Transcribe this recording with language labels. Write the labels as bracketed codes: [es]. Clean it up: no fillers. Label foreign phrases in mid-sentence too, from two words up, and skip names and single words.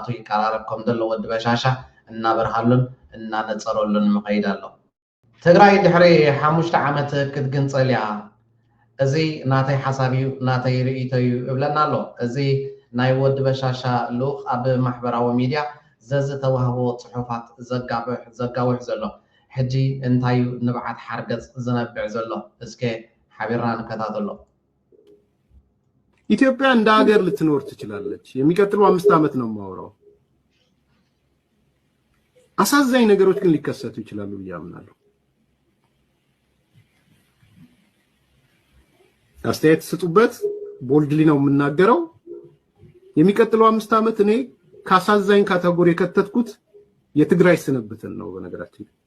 [ti] ይቀራረብ ከም ዘሎ ወዲ በሻሻ እናበርሃሉን እናነፀረሉን ምኸይድ ኣሎ ትግራይ ድሕሪ 5 ዓመት ክትግንፀል እያ እዚ ናተይ ሓሳብ እዩ ናተይ ርእይቶ እዩ እብለና ኣሎ እዚ ናይ ወዲ በሻሻ ልኡኽ ኣብ ማሕበራዊ ሚድያ ዘዝተዋህቦ ፅሑፋት ዘጋውሕ ዘሎ ሕጂ እንታይ ንብዓት ሓርገፅ ዝነብዕ ዘሎ እስከ ሓቢርና ንከታተሎ [am] ኢትዮጵያ እንደ ሀገር ልትኖር ትችላለች የሚቀጥለው 5 ዓመት ነው የማወራው አሳዛኝ ነገሮች ግን ሊከሰቱ ይችላሉ ያምናሉ አስተያየት ስጡበት ቦልድሊ ነው የምናገረው የሚቀጥለው 5 ዓመት እኔ ካሳዛኝ ካቴጎሪ ከተትኩት የትግራይ ስንብትን ነው በነገራችን